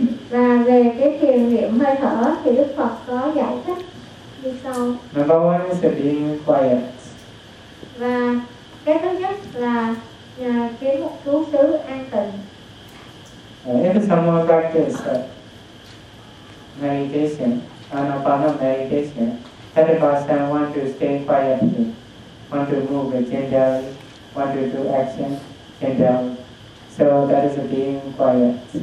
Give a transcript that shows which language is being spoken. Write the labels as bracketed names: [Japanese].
[Vietnamese] Và về cái thiền niệm hơi thở thì Đức Phật có giải thích như sau. [English] Number one is being quiet. [Vietnamese] Và cái thứ nhất là kiếm một chú xứ an tịnh. [English] If someone practices meditation, Anapana meditation, at the first time want to stay quietly, want to move gently, want to do action gently, so that is being quiet.